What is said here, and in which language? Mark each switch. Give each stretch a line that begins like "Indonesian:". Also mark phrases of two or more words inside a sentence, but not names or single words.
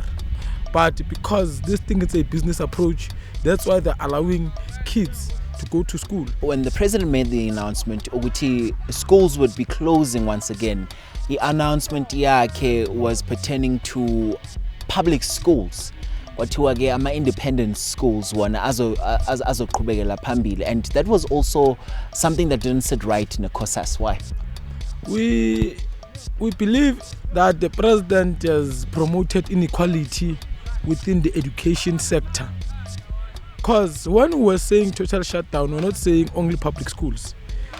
English: But because this thing is a business approach, that's why they're allowing kids to go to school. When the president made the announcement, schools would be closing once again, the announcement was pertaining to public schools.
Zulu: Wathiwa-ke ama-
English: independent schools
Zulu: wona azoqhubekela phambili,
English: and that was also something that didn't sit right in the COSAS. Why? We believe that the president has promoted inequality within the education sector, because when we were saying total shutdown, we're not saying only public schools.